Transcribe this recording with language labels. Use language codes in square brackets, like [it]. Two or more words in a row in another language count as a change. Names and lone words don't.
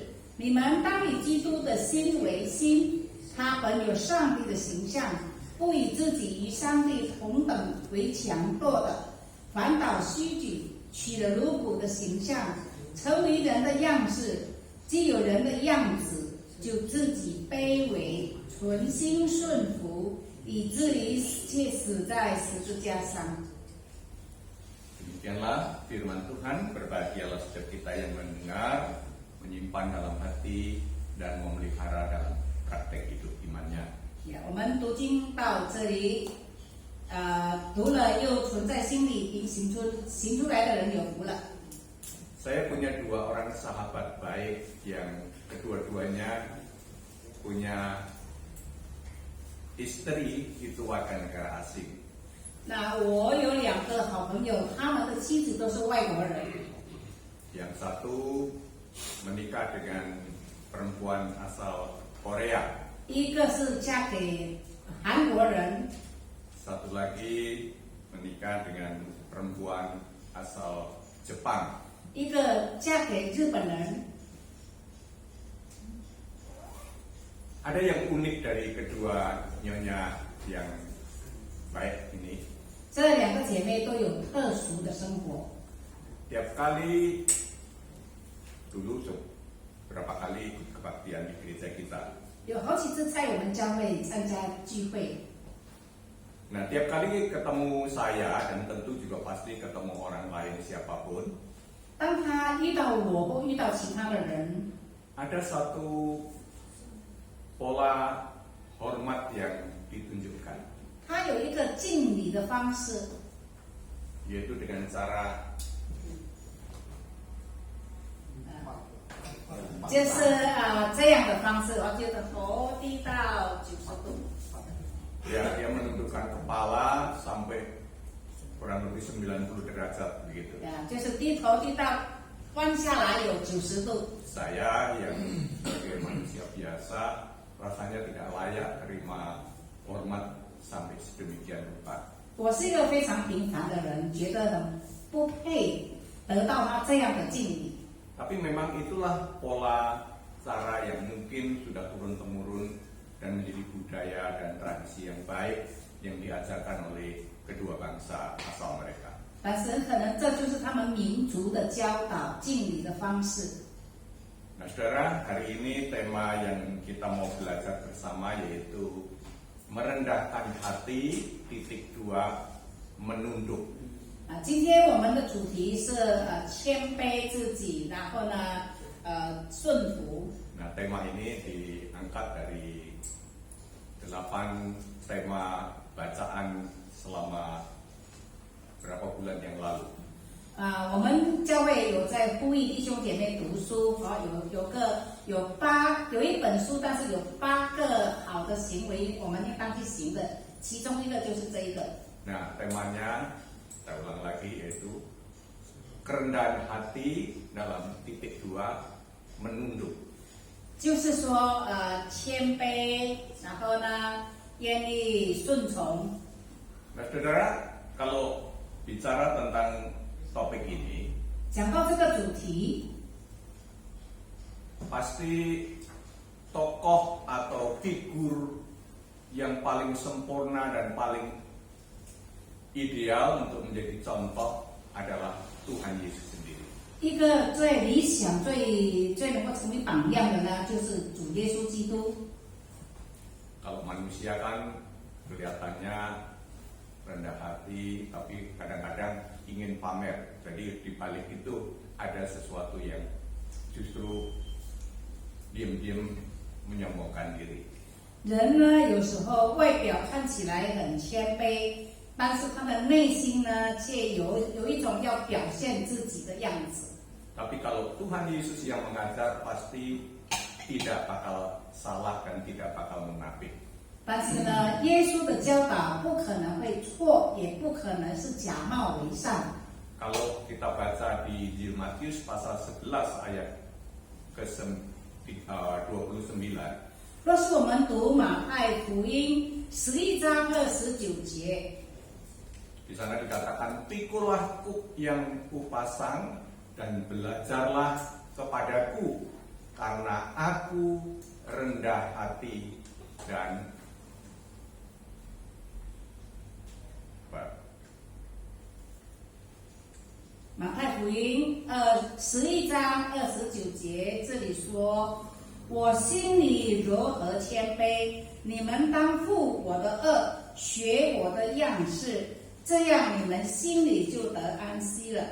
[zh] 你们当以基督的心为心，他本有上帝的形象，不以自己与上帝同等为强夺的，反倒虚举，取了奴仆的形象。成为人的样式，既有人的样子，就自己卑微，存心顺服，以至于且死在十字架上。 [id] Demikianlah firman Tuhan. Berbahagialah setiap kita yang mendengar, menyimpan dalam hati, dan memelihara dalam praktek hidup imannya. [zh] 我们读经到这里，读了又存在心里，并行出来的人有福了。 [id] Saya punya dua orang sahabat baik yang kedua-duanya punya istri itu warga negara asing. [zh] 那我有2个好朋友，他们的妻子都是外国人。 [id] Yang satu menikah dengan perempuan asal Korea. [zh] 一个是嫁给韩国人， [id] Satu lagi menikah dengan perempuan asal Jepang. [zh] 一个嫁给日本人。 [id] Ada yang unik dari kedua nyonya yang baik ini. [zh] 这2个姐妹都有特殊的生活。 [id] Tiap kali dulu berapa kali ikut kebaktian di gereja kita. [zh] 有好几次在我们教会参加聚会， [id] Nah, tiap kali ketemu saya dan tentu juga pasti ketemu orang lain siapapun, [zh] 当他遇到我或遇到其他的人， [id] ada satu pola hormat yang ditunjukkan, [zh] 他有一个敬礼的方式， [id] yaitu dengan cara [zh] 就是这样的方式，我觉得头低到90度， [id] ya dia menundukkan kepala sampai kurang lebih 90 derajat begitu. [zh] 就是低头低到弯下来有90度。 [id] Saya yang sebagai manusia biasa rasanya tidak layak terima hormat sampai sedemikian rupa. [zh] 我是一个非常平凡的人，觉得很不配得到他这样的敬礼。 [id] Tapi memang itulah pola cara yang mungkin sudah turun-temurun dan menjadi budaya dan tradisi yang baik yang diajarkan oleh kedua bangsa asal mereka. [zh] 但是很可能这就是他们民族的教导敬礼的方式。 [id] Nah, saudara, hari ini tema yang kita mau belajar bersama yaitu merendahkan hati, .2 menunduk. [zh] 今天我们的主题是谦卑自己，然后呢顺服。 [id] Nah, tema ini diangkat dari 8 tema bacaan selama berapa bulan yang lalu. [zh] 我们教会有在呼吁弟兄姐妹读书，有一本书，但是有8个好的行为，我们应当去行的，其中一个就是这一个。 [id] Nah, temanya saya ulang lagi yaitu kerendahan hati dalam .2 menunduk. [zh] 就是说谦卑，然后呢愿意顺从。 [id] Nah, saudara, kalau bicara tentang topik ini, [zh] 讲到这个主题， [id] pasti tokoh atau figur yang paling sempurna dan paling ideal untuk menjadi contoh adalah Tuhan Yesus sendiri. [zh] 一个最理想、最能够成为榜样的呢，就是主耶稣基督。 [id] Kalau manusia kan kelihatannya rendah hati, tapi kadang-kadang ingin pamer. Jadi di balik itu ada sesuatu yang justru diam-diam menyombongkan diri. [zh] 人呢，有时候外表看起来很谦卑，但是他的内心呢，却有一种要表现自己的样子。 [id] Tapi kalau Tuhan Yesus yang mengajar pasti tidak bakal salah dan tidak bakal munafik. [zh] 但是呢，耶稣的教导不可能会错，也不可能是假冒为善。 [id] Kalau kita baca di Injil Matius pasal 11 ayat ke-29, [zh] 若是我们读马太福音11章29节， [id] di sana dikatakan, "Pikulah kuk yang kupasang dan belajarlah kepadaku, karena aku rendah hati dan [zh] 马太福音11章29节这里说：“我心里柔和谦卑，你们当负我的恶，学我的样式，这样你们心里就得安息了。”